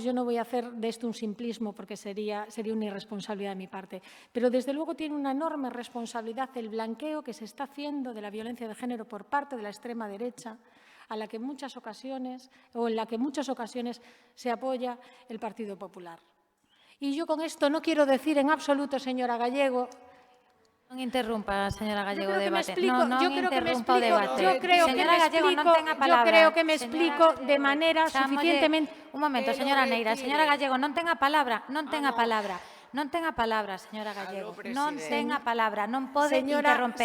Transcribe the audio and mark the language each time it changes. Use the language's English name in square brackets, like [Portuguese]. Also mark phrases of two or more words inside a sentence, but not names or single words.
[Spanish] Yo no voy a hacer de esto un simplismo porque sería una irresponsabilidad de mi parte, pero desde luego tiene una enorme responsabilidad el blanqueo que se está haciendo de la violencia de género por parte de la extrema derecha, en la que en muchas ocasiones se apoya el Partido Popular. Y yo con esto no quiero decir en absoluto, señora Gallego. [Galician] Non interrumpa, señora Gallego, o [Spanish] Yo [Galician] debate. [Spanish] Yo creo que me explico de manera suficientemente... [Galician] Un momento, señora Neira. Señora Gallego, non ten a palabra, non ten a palabra. Non ten a palabra, señora Gallego. Non ten a palabra, non pode interromper.